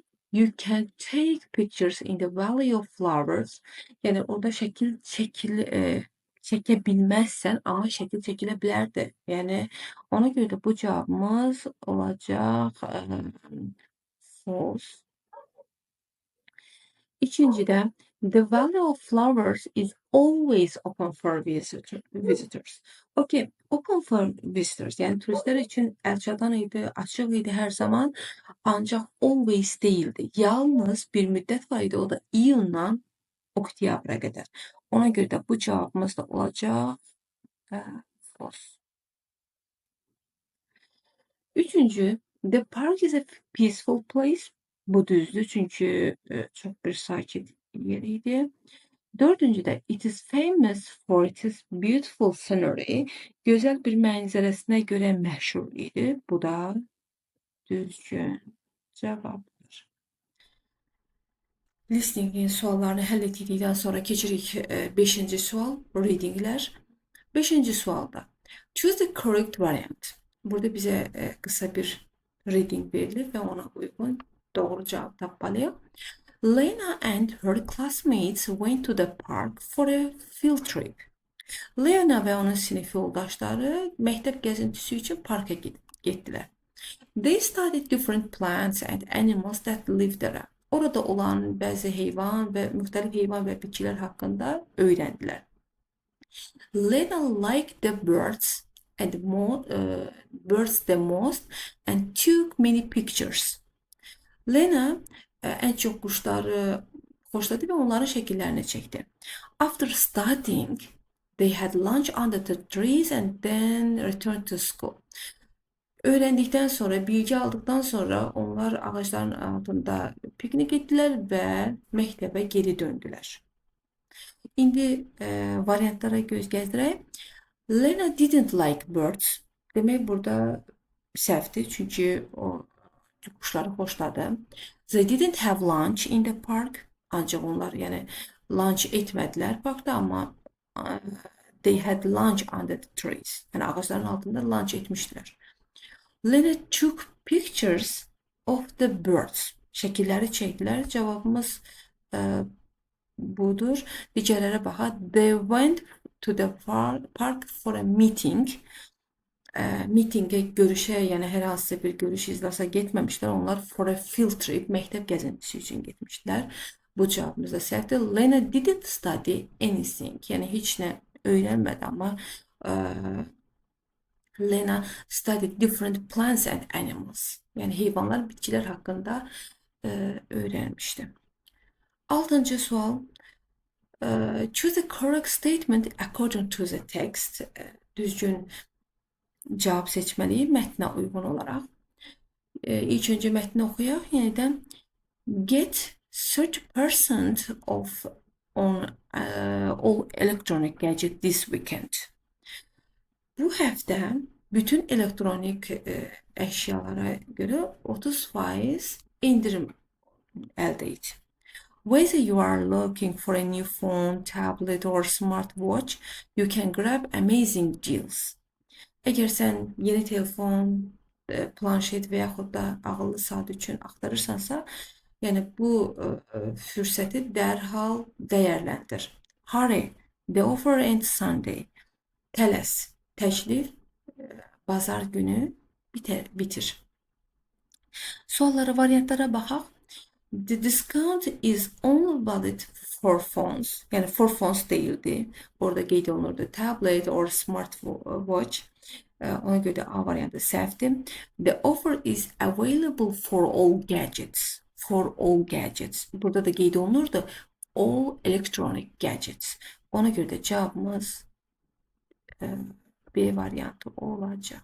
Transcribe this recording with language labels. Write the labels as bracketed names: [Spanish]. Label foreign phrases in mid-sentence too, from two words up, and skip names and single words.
[English] You can take pictures in the Valley of Flowers. [Azerbaijani] Yəni, orada şəkil çəkə bilməzsən, amma şəkil çəkilə bilərdi. Yəni, ona görə də bu cavabımız olacaq false. İkincidə, [English] the Valley of Flowers is always open for visitors. Okay, open for visitors. [Azerbaijani] Yəni, turistlər üçün əlçatan idi, açıq idi hər zaman, ancaq always deyildi. Yalnız bir müddət var idi, o da iyundan oktyabra qədər. Ona görə də bu cavabımız da olacaq false. Üçüncü, [English] the park is a peaceful place. [Azerbaijani] Bu düzdür, çünki çox bir sakit yer idi. Dördüncü də [English] it is famous for its beautiful scenery. [Azerbaijani] Gözəl bir mənzərəsinə görə məşhur idi. Bu da düzgün cavabdır. Listeningin suallarını həll etdikdən sonra keçirik 5-ci sual, readinglər. 5-ci sualda [English] choose the correct variant. [Azerbaijani] Burada bizə qısa bir reading verilir və ona uyğun doğru cavab tapmalıyıq. [English] Lena and her classmates went to the park for a field trip. [Azerbaijani] Lena və onun sinif yoldaşları məktəb gəzintisi üçün parka getdilər. [English] They studied different plants and animals that live there. [Azerbaijani] Orada olan bəzi heyvan və müxtəlif heyvan və bitkilər haqqında öyrəndilər. [English] Lena liked the birds the most and took many pictures. [Azerbaijani] Lena ən çox quşları xoşladı və onların şəkillərini çəkdi. [English] After studying, they had lunch under the trees and then returned to school. [Azerbaijani] Öyrəndikdən sonra, bilgi aldıqdan sonra onlar ağacların altında piknik etdilər və məktəbə geri döndülər. İndi variantlara göz gəzdirək. [English] Lena didn't like birds. [Azerbaijani] Demək burada səhvdir, çünki o quşları xoşladı. [English] They didn't have lunch in the park. [Azerbaijani] Ancaq onlar lunch etmədilər parkda, amma [English] they had lunch under the trees. [Azerbaijani] Yəni ağacların altında lunch etmişdilər. [English] Lena took pictures of the birds. [Azerbaijani] Şəkilləri çəkdilər. Cavabımız budur. Digərlərə baxaq. [English] They went to the park for a meeting. [Azerbaijani] Meetingə, görüşə, yəni hər hansısa bir görüş izlasa getməmişlər. [English] Onlar for a field trip, [Azerbaijani] məktəb gəzintisi üçün getmişdilər. Bu cavabımız da səhvdir. [English] Lena didn't study anything. [Azerbaijani] Yəni heç nə öyrənmədi, amma [English] Lena studied different plants and animals. [Azerbaijani] Yəni heyvanlar, bitkilər haqqında öyrənmişdi. 6-cı sual. [English] Choose the correct statement according to the text. [Azerbaijani] Düzgün cavab seçməliyik mətnə uyğun olaraq. İlk öncə mətni oxuyaq. [English] Yenidən get 30% off on all electronic gadget this weekend. [Azerbaijani] Bu həftə bütün elektronik əşyalara görə 30% indirim əldə et. [English] Whether you are looking for a new phone, tablet or smartwatch, you can grab amazing deals. [Azerbaijani] Əgər sən yeni telefon, planşet və yaxud da ağıllı saat üçün axtarırsansa, yəni bu fürsəti dərhal dəyərləndir. [English] Hurry, the offer ends Sunday. [Azerbaijani] Tələs, təklif bazar günü bitir. Suallara, variantlara baxaq. [English] The discount is only valid for phones. [Azerbaijani] Yəni [English] for phones [Azerbaijani] deyildi. Orada qeyd olunurdu [English] tablet or smartwatch. [Azerbaijani] Ona görə də A variantı səhvdir. [English] The offer is available for all gadgets. For all gadgets. [Azerbaijani] Burada da qeyd olunurdu [English] all electronic gadgets. [Azerbaijani] Ona görə də cavabımız B variantı olacaq.